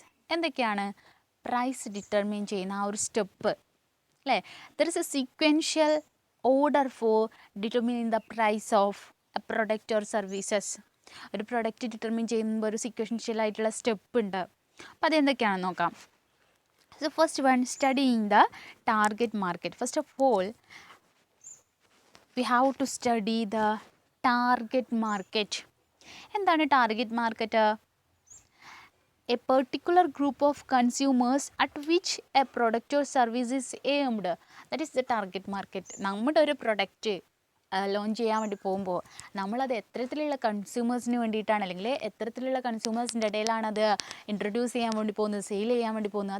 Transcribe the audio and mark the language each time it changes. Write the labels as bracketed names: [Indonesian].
[Malayalam] എന്തൊക്കെയാണ് price determine ചെയ്യുന്ന ആ ഒരു സ്റ്റെപ്പ്, അല്ലേ? [English] there is a sequential order for determining the price of a product or services. [Malayalam] ഒരു പ്രൊഡക്റ്റ് ഡിറ്റർമിൻ ചെയ്യുമ്പോൾ ഒരു സീക്വൻഷ്യൽ ആയിട്ടുള്ള സ്റ്റെപ്പ് ഉണ്ട്. അപ്പോൾ അതെന്തൊക്കെയാണെന്ന് നോക്കാം. [English] So first one, studying the target market. First of all, we have to study the target market. [Malayalam] എന്താണ് target market? [English] A particular group of consumers at which a product or service is aimed. That is the target market. [Malayalam] നമ്മുടെ ഒരു product launch ചെയ്യാൻ വേണ്ടി പോകുമ്പോൾ നമ്മളത് എത്തരത്തിലുള്ള കൺസ്യൂമേഴ്സിന് വേണ്ടിയിട്ടാണ്, അല്ലെങ്കിൽ എത്തരത്തിലുള്ള കൺസ്യൂമേഴ്സിൻ്റെ ഇടയിലാണ് അത് ഇൻട്രൊഡ്യൂസ് ചെയ്യാൻ വേണ്ടി പോകുന്നത്, സെയിൽ ചെയ്യാൻ വേണ്ടി പോകുന്നത്.